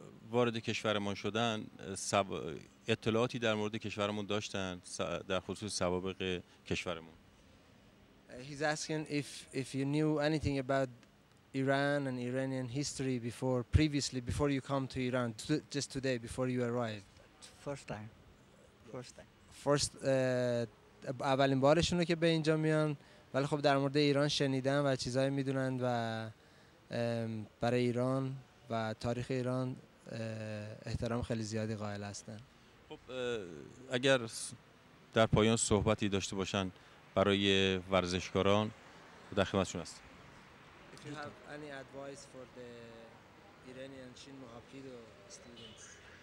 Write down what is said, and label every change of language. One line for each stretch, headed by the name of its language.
Persian: وارد کشورمان شدن اطلاعاتی در مورد کشورمون داشتن در خصوص سوابق کشورمون.
English: He's asking if you knew anything about Iran and Iranian history before you come to Iran, just today before you arrived.
Persian: First اولین بارشونه که به اینجا میان، ولی خب در مورد ایران شنیدن و چیزایی میدونن و برای ایران و تاریخ ایران احترام خیلی زیادی قائل هستن. خب اگر در پایان صحبتی داشته باشن برای ورزشکاران در خدمتشون هست.
English: If you have any advice for the Iranian Shinmo Hapkido students.